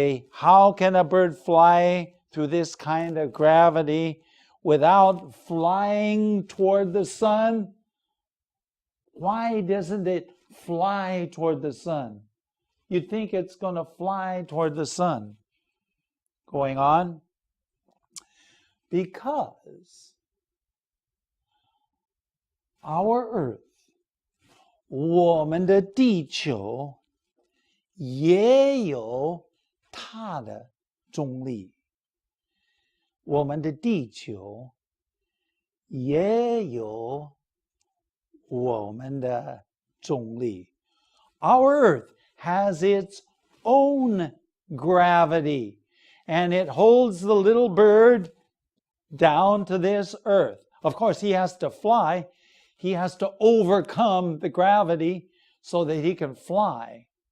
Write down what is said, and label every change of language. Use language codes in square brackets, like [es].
[en] How can a bird fly through this kind of gravity without flying toward the sun? Why doesn't it fly toward the sun? You'd think it's going to fly toward the sun. Going on. Because our earth, [zh] 我们的地球也有它的重力。我们的地球也有我们的重力。 [en] Our earth has its own gravity, and it holds the little bird down to this earth. Of course, he has to fly. He has to overcome the gravity so that he can fly.